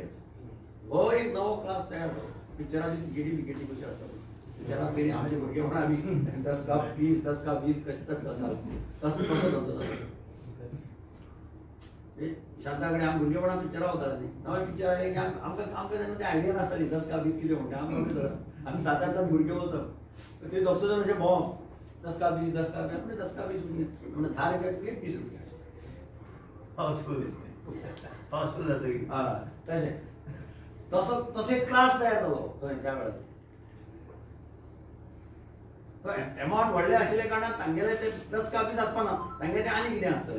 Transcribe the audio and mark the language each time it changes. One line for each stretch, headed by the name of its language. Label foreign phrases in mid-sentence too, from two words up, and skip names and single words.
Konkani: हो एक नवो क्लास तयार जालो. पिक्चराची तिकेटी बिकेटी कशी आसता पिक्चराक पयलीं आमचे भुरगेपणां आमी 10 का 20 10 का 20 कशें चलतालो तसो धंदो जालो. शांता कडेन आमी भुरगेपणां पिक्चरां वताले न्ही. नवे पिक्चर आयले की आमकां तेन्ना ती आयडिया नासताली 10 का 20 कितें म्हणटा. आमी 7-8 जाण भुरगे वचप ते 10 जाण अशे भोंवप 10 का 20 10 का 20 म्हणजे 10 का 20 म्हणजे 10 रुपया तिकेट 20 रुपया हाऊसफुल जाता. हय तशें तसो एक क्लास तयार जालो थंय त्या वेळार. तो एमावंट व्हडले आशिल्ले कारणान तांगेले ते 10 का 20 आसपाना तांगे ते आनी कितें आसतलें.